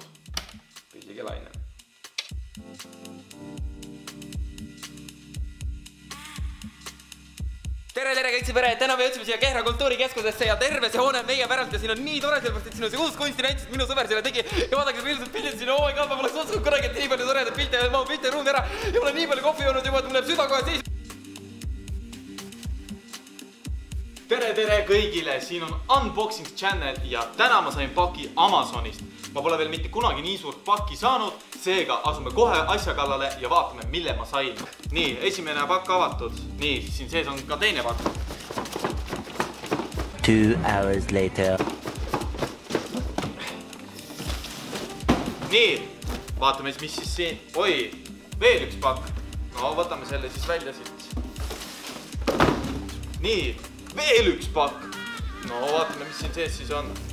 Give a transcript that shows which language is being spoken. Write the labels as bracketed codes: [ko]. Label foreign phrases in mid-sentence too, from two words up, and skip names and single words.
[et] Pillikelaine. Tere kõik sõbere! Täna me jõudsime siia Kehra kultuurikeskusesse ja terve see hoone on meie päralt ja siin on nii tore, sellepärast et siin on see uus kunstinäitus, minu sõber selle tegi ja vaadake see ilusad pildid siin, [en] oh my god, [et] ma poleks uskunud korragi, et nii palju toredat pilte ja ma olen pilte ruumi ära ja mul on nii palju kohvi joonud juba, et mul läheb süda kohe seis. Tere kõigile, siin on Unboxing Channel ja täna ma sain paki Amazonist. Ma pole veel mitte kunagi nii suurt pakki saanud, seega asume kohe asja kallale ja vaatame, mille ma sain. Nii, esimene pakk avatud. Nii, siin sees on ka teine pakk. [en] 2 hours later. [et] Nii, vaatame mis siis siin. Oi, veel üks pakk. No, võtame selle siis välja siit. Nii, veel üks pakk. No, vaatame, mis siin sees siis on.